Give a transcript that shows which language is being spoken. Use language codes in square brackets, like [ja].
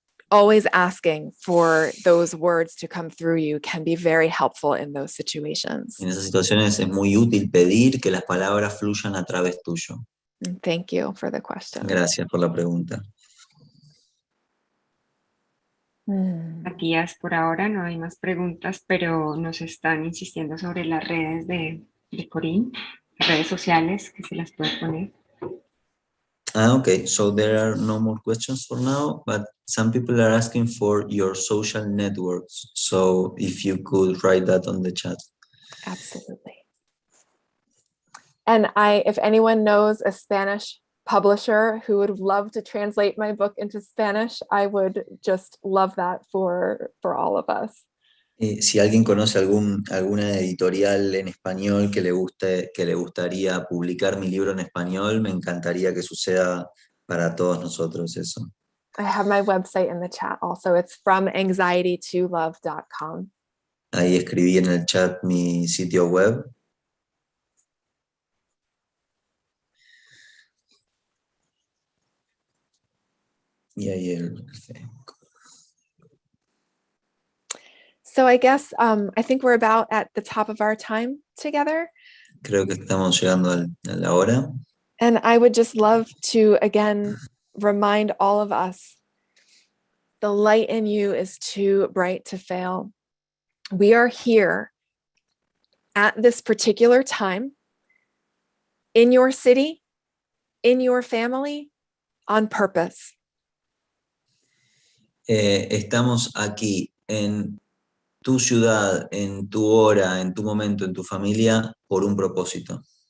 [en] Always asking for those words to come through you can be very helpful in those situations. [es] En esas situaciones es muy útil pedir que las palabras fluyan a través tuyo. [en] Thank you for the question. [es] Gracias por la pregunta. Matías, por ahora no hay más preguntas, pero nos están insistiendo sobre las redes de Corinne, redes sociales, que se las puede poner. [en] Okay, so there are no more questions for now, but some people are asking for your social networks. So if you could write that on the chat. Absolutely. And if anyone knows a Spanish publisher who would love to translate my book into Spanish, I would just love that for all of us. [es] Si alguien conoce alguna editorial en español que le gustaría publicar mi libro en español, me encantaría que suceda para todos nosotros eso. [en] I have my website in the chat also. It's FromAnxietyToLove.com. [es] Ahí escribí en el chat mi sitio web. Y ahí [en] So I guess I think we're about at the top of our time together. [es] Creo que estamos llegando a la hora. [en] And I would just love to again remind all of us, the light in you is too bright to fail. We are here at this particular time in your city, in your family, on purpose. [es] Estamos aquí en tu ciudad, en tu hora, en tu momento, en tu familia, por un propósito.